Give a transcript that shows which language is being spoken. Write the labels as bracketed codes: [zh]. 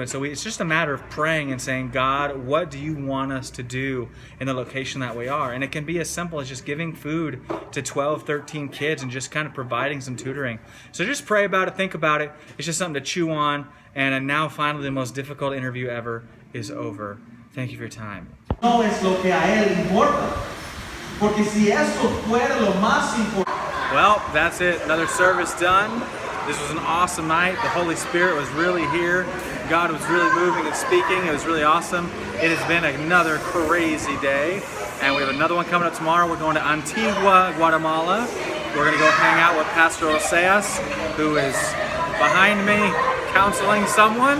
[en] And so it's just a matter of praying and saying, God, what do you want us to do in the location that we are? And it can be as simple as just giving food to 12, 13 kids and just kind of providing some tutoring. So just pray about it, think about it. It's just something to chew on. And now finally the most difficult interview ever is over. Thank you for your time. [es] No es lo que a él importa. Porque si eso fuera lo más importante. [en] Well, that's it. Another service done. This was an awesome night. The Holy Spirit was really here. God was really moving and speaking. It was really awesome. It has been another crazy day. And we have another one coming up tomorrow. We're going to Antigua, Guatemala. We're going to go hang out with Pastor Oseas, who is behind me counseling someone.